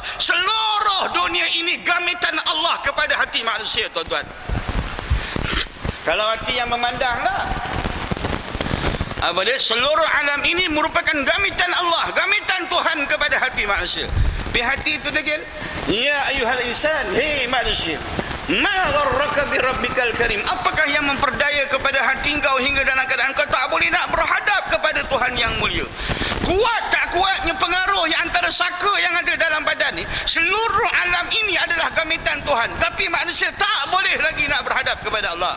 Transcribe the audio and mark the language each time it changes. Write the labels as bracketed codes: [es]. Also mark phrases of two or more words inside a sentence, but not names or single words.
[ms] Seluruh dunia ini gamitan Allah kepada hati manusia, tuan-tuan. Kalau hati yang memandanglah, Apa dia? Seluruh alam ini merupakan gamitan Allah, gamitan Tuhan kepada hati manusia. Di hati itu degil. [ar] يا أيها الإنسان, [ms] hei manusia, [ar] ما غرك بربك الكريم. [ms] Apakah yang memperdaya kepada hati engkau hingga dalam keadaan kau tak boleh nak berhadap kepada Tuhan yang mulia? Kuat tak kuatnya pengaruh yang antara saka yang ada dalam badan ni, seluruh alam ini adalah gamitan Tuhan, tapi manusia tak boleh lagi nak berhadap kepada Allah.